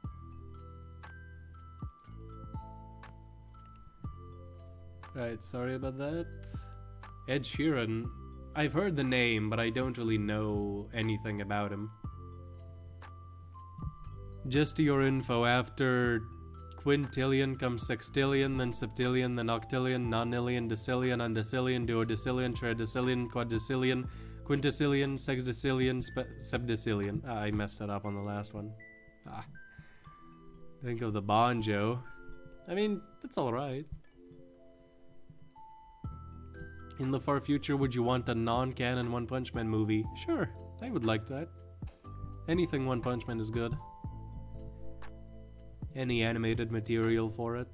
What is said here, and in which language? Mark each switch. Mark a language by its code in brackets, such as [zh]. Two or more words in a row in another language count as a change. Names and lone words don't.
[en] Right, sorry about that. Ed Sheeran. I've heard the name, but I don't really know anything about him. Just to your info, after quintillion comes sextillion, then septillion, then octillion, nonillion, decillion, undecillion, duodecillion, tridecillion, quadricillion, quinticillion, sexdecillion, sepdecillion. I messed it up on the last one. Think of the banjo. I mean, that's alright. In the far future, would you want a non-canon One Punch Man movie? Sure, I would like that. Anything One Punch Man is good. Any animated material for it.